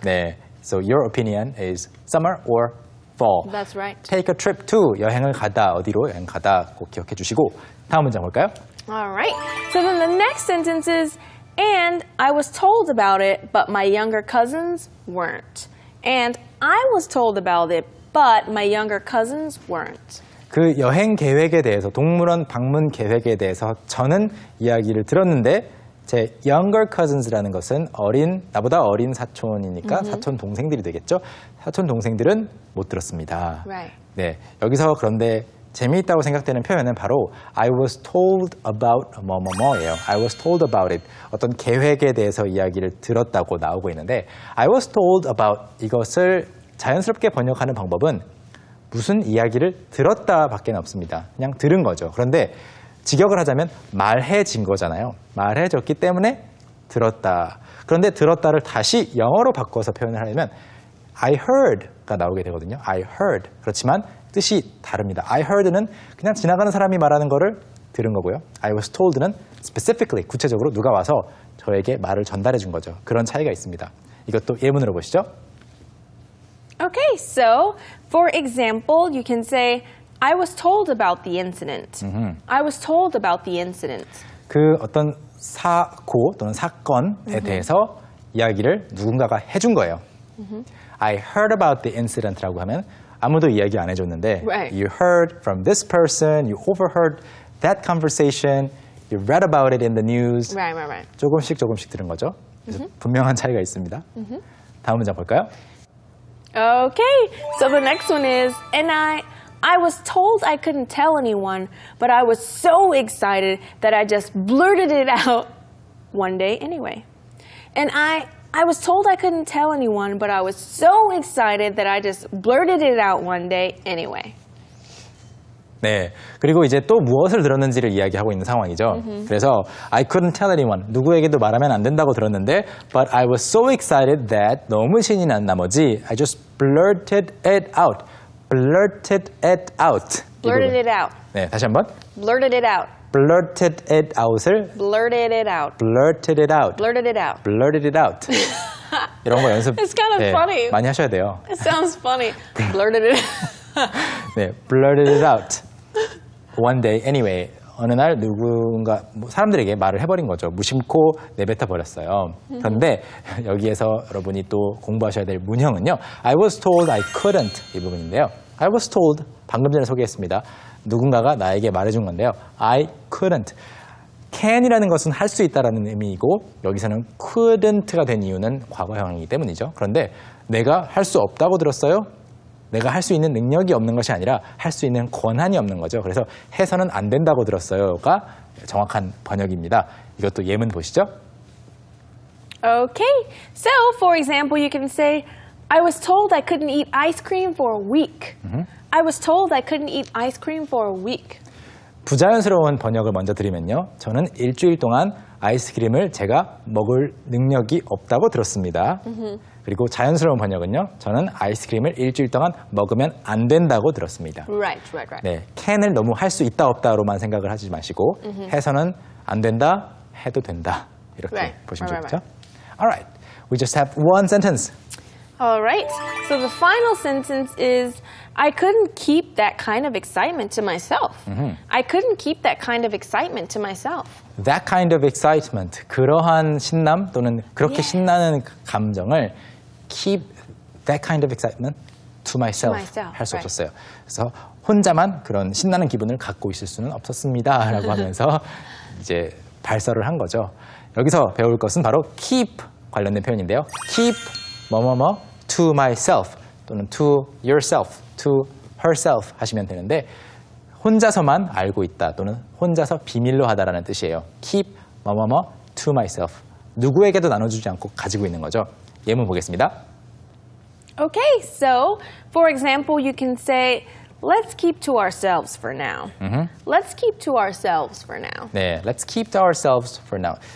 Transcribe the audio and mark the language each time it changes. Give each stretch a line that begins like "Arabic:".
English: 네, so your opinion is summer or fall. That's right. Take a trip to
Korean: 여행을 가다 어디로 여행 가다 꼭 기억해 주시고 다음 문장 볼까요?
English: All right. So then the next sentence is, and I was told about it, but my younger cousins weren't. And I was told about it, but my younger cousins weren't.
Korean: 그 여행 계획에 대해서 동물원 방문 계획에 대해서 저는 이야기를 들었는데 제
English: younger cousins
Korean: 라는 것은 나보다 어린 사촌이니까 사촌 동생들이 되겠죠. 사촌 동생들은 못 들었습니다.
English: Right.
Korean: 네, 여기서 그런데 재미있다고 생각되는 표현은 바로
English: I was told about
Korean: 뭐뭐뭐예요.
English: I was told about it.
Korean: 어떤 계획에 대해서 이야기를 들었다고 나오고 있는데
English: I was told about
Korean: 이것을 자연스럽게 번역하는 방법은 무슨 이야기를 들었다 밖에 없습니다. 그냥 들은 거죠. 그런데 직역을 하자면 말해진 거잖아요. 말해졌기 때문에 들었다. 그런데 들었다를 다시 영어로 바꿔서 표현을 하려면
English: I heard
Korean: 가 나오게 되거든요.
English: I heard.
Korean: 그렇지만 뜻이 다릅니다.
English: I heard
Korean: 는 그냥 지나가는 사람이 말하는 거를 들은 거고요.
English: I was told
Korean: 는 specifically, 구체적으로 누가 와서 저에게 말을 전달해 준 거죠. 그런 차이가 있습니다. 이것도 예문으로 보시죠.
English: Okay, so for example, you can say, I was told about the incident. I was told about the incident.
Korean: 그 어떤 사고 또는 사건에 대해서 이야기를 누군가가 해준 거예요.
English: I heard about the incident
Korean: 라고 하면 아무도 이야기 안 해줬는데
English: Right. You heard from this person, you overheard that conversation, you read about it in the news. Right.
Korean: 조금씩 들은 거죠. 그래서 분명한 차이가 있습니다. 다음 문장 볼까요?
English: Okay, so the next one is, and I was told I couldn't tell anyone, but I was so excited that I just blurted it out one day anyway. And I was told I couldn't tell anyone, but I was so excited that I just blurted it out one day anyway.
Korean: 네. 그리고 이제 또 무엇을 들었는지를 이야기하고 있는 상황이죠. 그래서
English: I couldn't tell anyone.
Korean: 누구에게도 말하면 안 된다고 들었는데
English: but I was so excited that
Korean: 너무 신이 난 나머지
English: I just blurted it out. blurted it out. Blurted it out.
Korean: 네, 다시 한번.
English: Blurted it out. blurted it out을 Blurted it out. blurted it out. Blurted it out. blurted it out.
Korean: 이런 거 연습
English: It's kind of funny.
Korean: 많이 하셔야 돼요.
English: It sounds funny. Blurted it out. 네, blurted it out. One day, anyway.
Korean: 어느 날 누군가 사람들에게 말을 해버린 거죠. 무심코 내뱉어 버렸어요. 그런데 여기에서 여러분이 또 공부하셔야 될 문형은요.
English: I was told I couldn't
Korean: 이 부분인데요.
English: I was told
Korean: 방금 전에 소개했습니다. 누군가가 나에게 말해준 건데요.
English: I couldn't.
Korean: can이라는 것은 할 수 있다라는 의미이고 여기서는 couldn't가 된 이유는 과거형이기 때문이죠. 그런데 내가 할 수 없다고 들었어요? 내가 할 수 있는 능력이 없는 것이 아니라 할 수 있는 권한이 없는 거죠. 그래서 해서는 안 된다고 들었어요가 정확한 번역입니다. 이것도 예문 보시죠.
English: Okay, so for example, you can say, I was told I couldn't eat ice cream for a week. I was told I couldn't eat ice cream for a week.
Korean: 부자연스러운 번역을 먼저 드리면요. 저는 일주일 동안 아이스크림을 제가 먹을 능력이 없다고 들었습니다. 그리고 자연스러운 번역은요. 저는 아이스크림을 일주일 동안 먹으면 안 된다고 들었습니다.
English: Right.
Korean: 네, can을 너무 할 수 있다 없다로만 생각을 하지 마시고 해서는 안 된다, 해도 된다. 이렇게
English: Right.
Korean: 보시면
English: Right.
Korean: 좋겠죠?
English: Alright, we just have one sentence. All right, so the final sentence is, I couldn't keep that kind of excitement to myself. I couldn't keep that kind of excitement to myself. That kind of excitement,
Korean: 그러한 신남 또는 그렇게 신나는 감정을
English: keep that kind of excitement to myself,
Korean: 할 수
English: right.
Korean: 없었어요. 그래서 혼자만 그런 신나는 기분을 갖고 있을 수는 없었습니다. 라고 하면서 이제 발설을 한 거죠. 여기서 배울 것은 바로 keep 관련된 표현인데요. keep 뭐뭐뭐
English: to myself
Korean: 또는
English: to yourself, to herself
Korean: 하시면 되는데 혼자서만 알고 있다 또는 혼자서 비밀로 하다라는 뜻이에요.
English: keep 뭐뭐뭐 to myself.
Korean: 누구에게도 나눠주지 않고 가지고 있는 거죠. 예문 보겠습니다.
English: Okay, so for example, you can say, let's keep to ourselves for now. Let's keep to ourselves for now. 네, let's keep to ourselves for now.